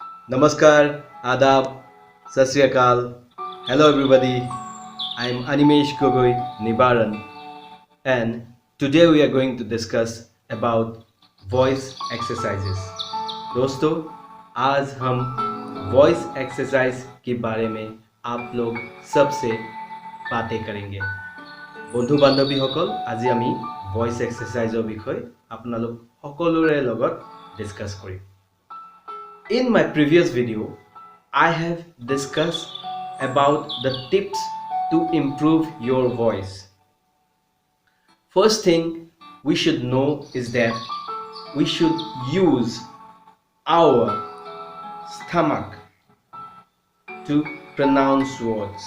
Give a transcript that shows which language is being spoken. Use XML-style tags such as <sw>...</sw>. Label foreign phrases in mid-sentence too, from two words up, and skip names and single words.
<hi>नमस्कार, आदाब,</hi> <pa>ਸਤ ਸ੍ਰੀ ਅਕਾਲ.</pa> <en>Hello everybody. I'm Animesh Gogoi Nibaran and today we are going to discuss about voice exercises.</en> <hi>दोस्तों आज हम वॉइस एक्सरसाइज के बारे में आप लोग सबसे बातें करेंगे</hi> <as>বন্ধু বান্ধৱীসকল আজি আমি ভয়েস এক্সাৰসাইজৰ বিষয়ে আপোনালোক সকলোৰে লগত ডিসকাস কৰিম</as> <en>In my previous video, I have discussed about the tips to improve your voice. First thing we should know is that we should use our stomach to pronounce words.</en>